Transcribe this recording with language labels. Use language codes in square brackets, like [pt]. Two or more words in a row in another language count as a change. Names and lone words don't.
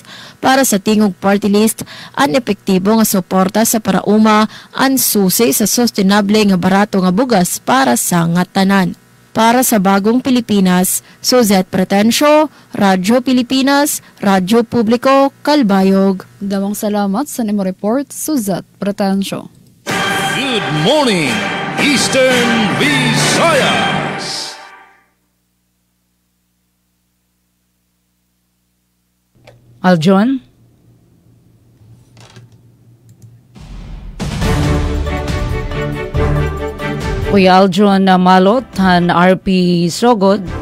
[war] Para sa tingog [en] party list, [war] ang epektibo nga suporta sa parauma ang susi sa sustainable nga barato nga bugas para sa ngatanan. Para sa bagong Pilipinas, Suzette Pratencio, Radyo Pilipinas, Radyo Publiko, Calbayog. Damang salamat sa nimo report, Suzette Pratencio. [en] Good morning, Eastern Visayas. [war] Aljon? Kuya Aljon na Malot, han RP Sogod.